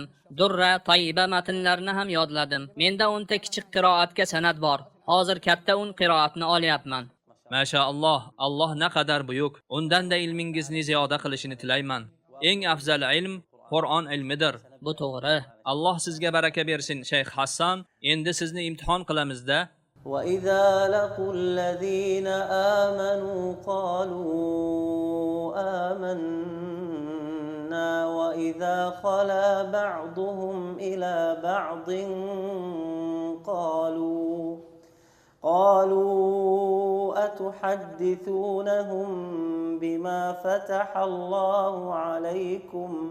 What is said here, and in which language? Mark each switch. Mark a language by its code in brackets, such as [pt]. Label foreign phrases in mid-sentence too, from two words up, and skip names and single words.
[uz] Durra, Tayyiba matnlarini ham yodladim. Menda 10 ta kichik qiroatga sanad bor. Hozir katta 10 qiroatni olyapman. Mashaalloh, Alloh naqadar buyuk. Undan-da ilmingizni ziyoda qilishini tilayman. Eng afzal ilm Qur'on ilmidir. Bu to'g'ri. Alloh sizga baraka bersin, Shayx Hassan. Endi sizni imtihon qilamizda. [ar] وَإِذَا لَقُوا الَّذِينَ آمَنُوا قَالُوا آمَنَّا وَإِذَا خَلَا بَعْضُهُمْ إِلَى بَعْضٍ قالوا أتحدثونهم بما فتح الله عليكم